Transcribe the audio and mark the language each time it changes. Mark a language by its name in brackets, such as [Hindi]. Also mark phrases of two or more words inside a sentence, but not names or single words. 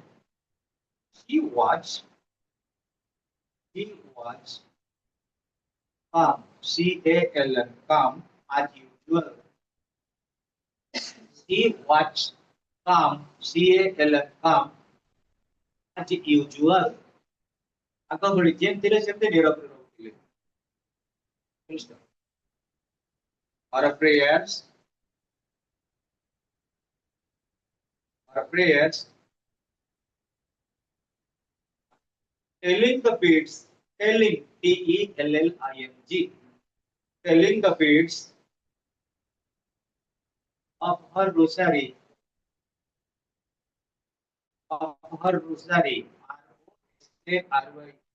[English] He was calm. CALM. Calm as usual. He was calm. CALM. Calm as usual. [Odia] ଆଗ ଭଳି ଯେମିତି ଥିଲେ ସେମିତି ନିରବରେ ରହୁଥିଲେ. [English] Our prayers, telling the beads, telling, TELLING, telling the beads of her rosary, ROSARY.